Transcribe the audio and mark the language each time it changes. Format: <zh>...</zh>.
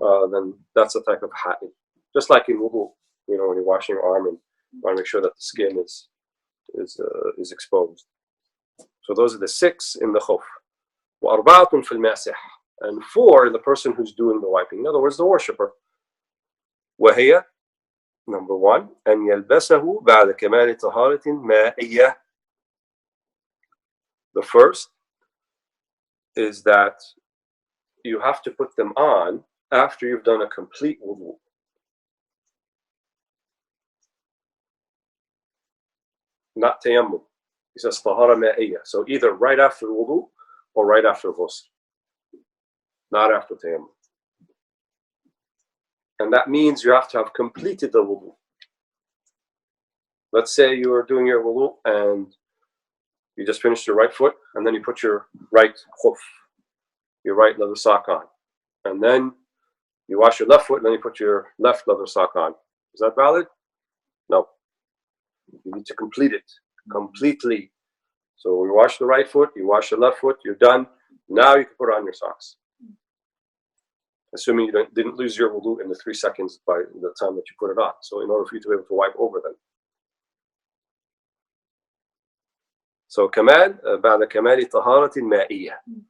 <en>Then that's a type of ha'il. Just like in wudu, when you're washing your arm and you want to make sure that the skin is exposed. So those are the 6 in the khuff.</en> <ar>وَأَرْبَعَةٌ فِي الْمَاسِحِ,</ar> <en>and 4 in the person who's doing the wiping. In other words, the worshipper.</en> <ar>وهي,</ar> <en>number 1,</en> <ar>أن يلبسه بعد كمال طهارة مائية.</ar> <en>The first is that you have to put them on after you've done a complete wudu. Not tayammum. He says tahara ma'iyya. So either right after wudu or right after ghusl. Not after tayammum. And that means you have to have completed the wudu. Let's say you are doing your wudu and you just finished your right foot, and then you put your right khuff, your right leather sock on. And then you wash your left foot, and then you put your left leather sock on. Is that valid? No. You need to complete it completely. So you wash the right foot, you wash the left foot, you're done. Now you can put on your socks. Assuming you didn't lose your wudu in the 3 seconds by the time that you put it on. So in order for you to be able to wipe over them.</en> <ar>So كمال بعد كمال طهارة مائية.</ar>